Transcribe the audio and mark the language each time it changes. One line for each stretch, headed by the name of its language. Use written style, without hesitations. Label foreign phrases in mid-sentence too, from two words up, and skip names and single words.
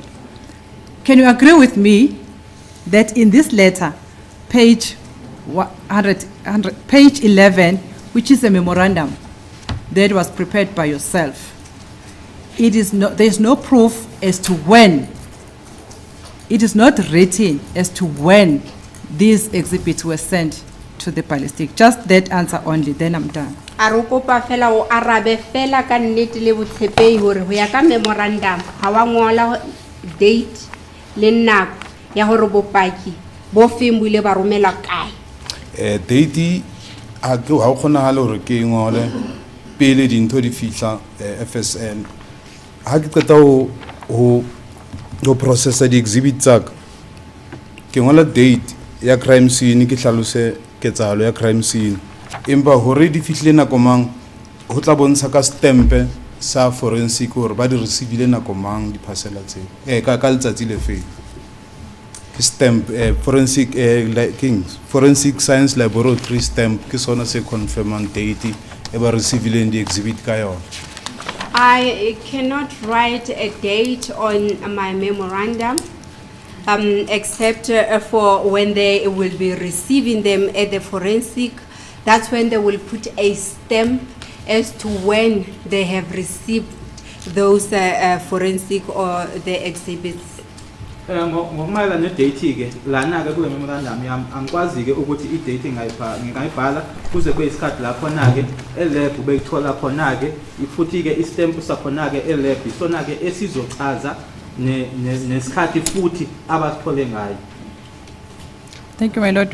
English: Can you agree with me that in this letter, page 11, which is a memorandum that was prepared by yourself, it is there's no proof as to when, it is not written as to when these exhibits were sent to the ballistic. Just that answer only, then I'm done.
Southern Sotho: a re kopa fela o arabe fela ka nnete le botshepehi hore ho ya ka memorandum ha wa ngola date le nako ya hore bopaki bo feng bo ile ba romela kae Date a ke ha o kgonahale hore ke ngole pele dintho di fihla FSN. Ha ke qeta ho processa di exhibit tsaka ke ngola date ya
English: crime scene
Southern Sotho: ke hlalose ketsahalo ya
English: crime scene
Southern Sotho: empa hore di fihlile nako mang ho tla bontsha ka stempe sa forensic hore ba di receive nako mang di parcela tse ka letsatsi le fe
English: stamp forensic forensic science laboratory stamp
Southern Sotho: ke sona se confirmang date e ba receive di exhibit ka yona.
English: I cannot write a date on my memorandum except for when they will be receiving them at the forensic. That's when they will put a stamp as to when they have received those forensic or the exhibits.
Zulu: Ngokumayela ne-date ke lana ke kule memorandum yami angikwazi ke ukuthi i-date ngingayibhala kuze kube isikhathi la khona ke elab bekuthola khona ke futhi ke istamp sakhona ke elab isona ke esizochaza nesikhathi futhi abasithole ngayo.
English: Thank you, my Lord.